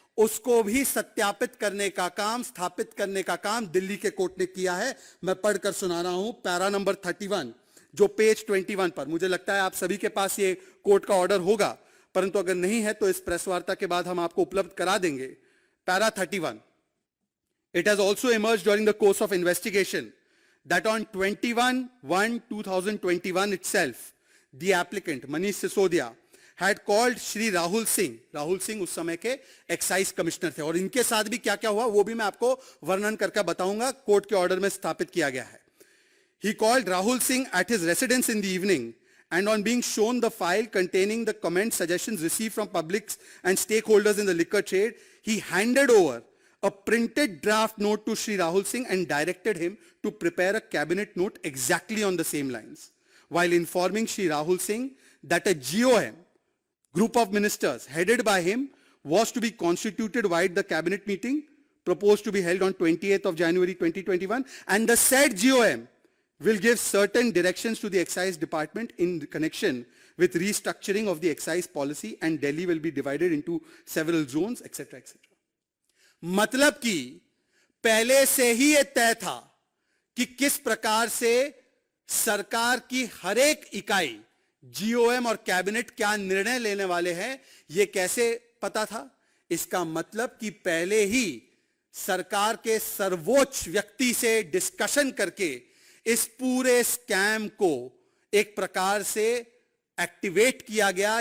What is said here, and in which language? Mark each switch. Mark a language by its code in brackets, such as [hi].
[hi] उसको भी सत्यापित करने का काम, स्थापित करने का काम दिल्ली के कोर्ट ने किया है। मैं पढ़कर सुना रहा हूं पैरा नंबर 31 जो पेज 21 पर। मुझे लगता है आप सभी के पास ये कोर्ट का ऑर्डर होगा, परंतु अगर नहीं है तो इस प्रेस वार्ता के बाद हम आपको उपलब्ध करा देंगे। Para 31, [en] It has also emerged during the course of investigation that on 21/1/2021 itself, the applicant, Manish Sisodia, had called [hi] Shri Rahul Singh उस समय के एक्साइज कमिश्नर थे, और इनके साथ भी क्या क्या हुआ वो भी मैं आपको वर्णन करके बताऊंगा, कोर्ट के ऑर्डर में स्थापित किया गया है. [en] He called Rahul Singh at his residence in the evening, and on being shown the file containing the comments, suggestions received from publics and stakeholders in the liquor trade, he handed over a printed draft note to Shri Rahul Singh and directed him to prepare a cabinet note exactly on the same lines, while informing Shri Rahul Singh that a GOM, group of ministers headed by him, was to be constituted via the cabinet meeting proposed to be held on 28th of January 2021, and the said GOM will give certain directions to the excise department in connection with restructuring of the excise policy, and Delhi will be divided into several zones, etc. etc. [hi] मतलब कि पहले से ही यह तय था कि किस प्रकार से सरकार की हर एक इकाई, जीओएम और कैबिनेट क्या निर्णय लेने वाले हैं, यह कैसे पता था? इसका मतलब कि पहले ही सरकार के सर्वोच्च व्यक्ति से डिस्कशन करके इस पूरे स्कैम को एक प्रकार से एक्टिवेट किया गया.